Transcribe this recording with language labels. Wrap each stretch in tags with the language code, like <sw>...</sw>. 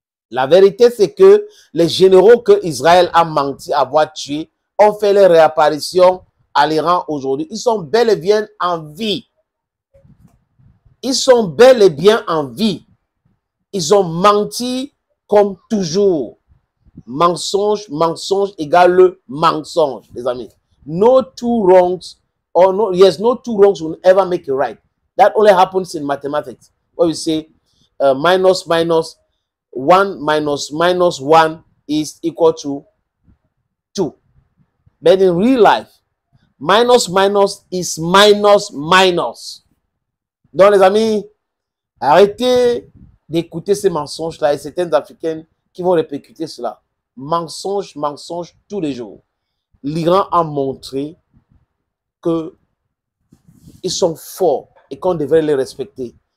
<fr>La vérité, c'est que les généraux que Israël a menti avoir tués ont fait leur réapparition à l'Iran aujourd'hui. Ils sont bel et bien en vie. Ils sont bel et bien en vie. Ils ont menti comme toujours. Mensonge, mensonge égale mensonge, les amis.</fr> <en>No two wrongs, or no, yes, no two wrongs will ever make a right. That only happens in mathematics. Where we say minus, 1 minus 1 is equal to 2. But in real life, minus is minus.</en> <fr>Donc, les amis, arrêtez d'écouter ces mensonges-là et certains Africains qui vont répercuter cela. Mensonge tous les jours. L'Iran a montré qu'ils sont forts et qu'on devrait les respecter.</fr>